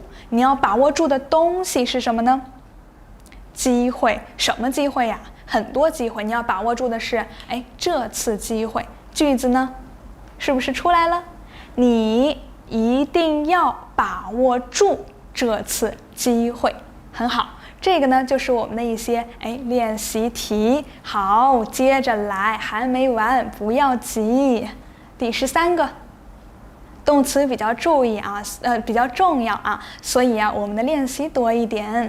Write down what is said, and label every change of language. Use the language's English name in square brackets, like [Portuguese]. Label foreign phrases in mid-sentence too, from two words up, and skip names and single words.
[Chinese] 你要把握住的東西是什麼呢？機會。什麼機會呀？很多機會。你要把握住的是，哎，這次機會。句子呢，是不是出來了？你一定要把握住這次機會。很好。這個呢，就是我們的一些練習題。好，接着來，還沒完，不要急。第13個，動詞比較注意啊，比較重要啊，所以啊，我們的練習多一點。